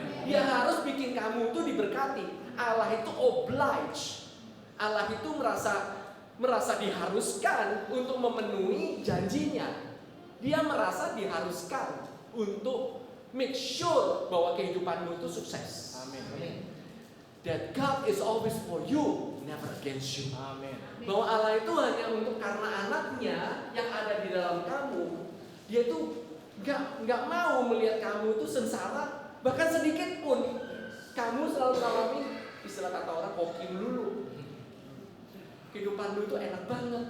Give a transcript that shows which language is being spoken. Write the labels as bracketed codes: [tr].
[id] Dia harus bikin kamu itu diberkati. Allah itu oblige. Allah itu merasa diharuskan untuk memenuhi janjinya. Dia merasa diharuskan untuk [en] make sure [id] bahwa kehidupanmu itu sukses. Amin. [en] That God is always for you, never against you. [id] Amin. Bahwa Allah itu hanya untuk karena anaknya yang ada di dalam kamu. Dia itu nggak mau melihat kamu itu sengsara, bahkan sedikit pun. Kamu selalu mengalami istilah kata orang hoki dulu. Kehidupanmu itu enak banget.